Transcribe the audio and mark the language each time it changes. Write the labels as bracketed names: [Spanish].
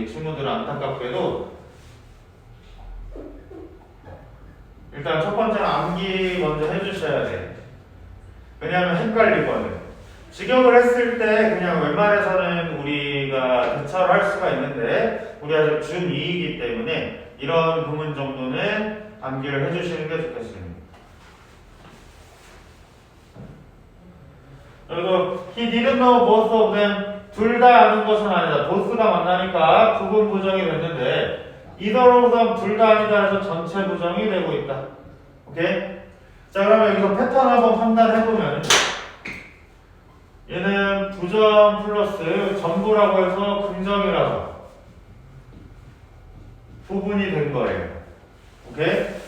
[Korean] 이 친구들은 안타깝게도 일단 첫 번째는 암기 먼저 해주셔야 돼. 왜냐하면 헷갈리거든. 직역을 했을 때 그냥 웬만해서는 우리가 대처를 할 수가 있는데 우리 아직 중2이기 때문에 이런 부분 정도는 암기를 해주시는 게 좋겠습니다. 그리고 [English] he didn't know both of them. [Korean] 둘 다 아는 것은 아니다. both가 만나니까 부분 부정이 됐는데 [English] either of them [Korean] 둘 다 아니다 해서 전체 부정이 되고 있다. 오케이? 자, 그러면 여기서 패턴 한번 판단해보면 얘는 부정 플러스 전부라고 해서 긍정이라서 부분이 된 거예요. 오케이?